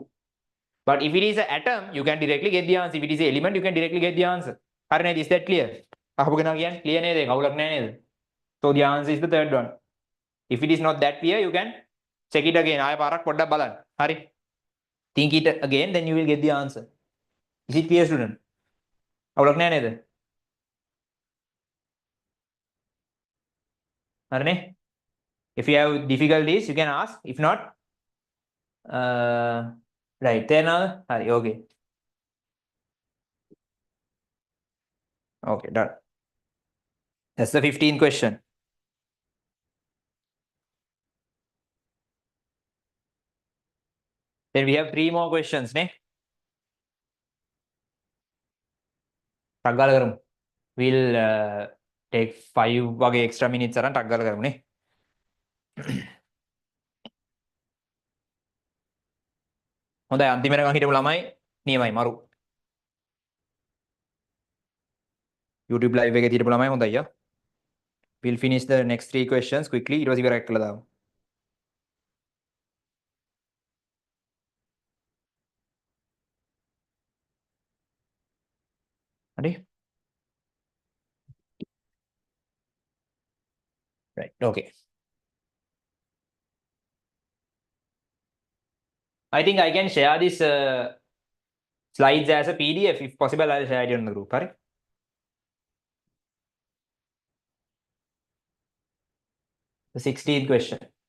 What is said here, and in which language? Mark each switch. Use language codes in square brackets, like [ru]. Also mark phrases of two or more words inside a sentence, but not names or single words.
[en] But if it is an atom, you can directly get the answer. If it is an element, you can directly get the answer. Is that clear? Clear? So the answer is the third one. If it is not that clear, you can check it again. [si] Hari. [en] think it again, then you will get the answer. Is it clear, student? [si] අවුලක් නෑ නේද? හරිනේ? [en] If you have difficulties, you can ask. If not, right, [si] තේරෙනවද? හරි, [en] okay. Okay, done. That's the 15th question. Then we have 3 more questions, [si] නේ? ටක් ගාලා කරමු. [en] We'll take 5 [si] වගේ [en] extra minutes [si] අරන් ටක් ගාලා කරමු නේ. හොඳයි අන්තිමේටම හිටපු ළමයි නියමයි මරු. YouTube live එකේ හිටපු ළමයි හොඳයි යා. [en] We'll finish the next 3 questions quickly. [si] ඊට පස්සේ ඉවරයක් කළා දාමු. හරි? [en] Right. Okay. I think I can share this slides as a PDF. If possible, I'll share it on the group. Right? The 16th question.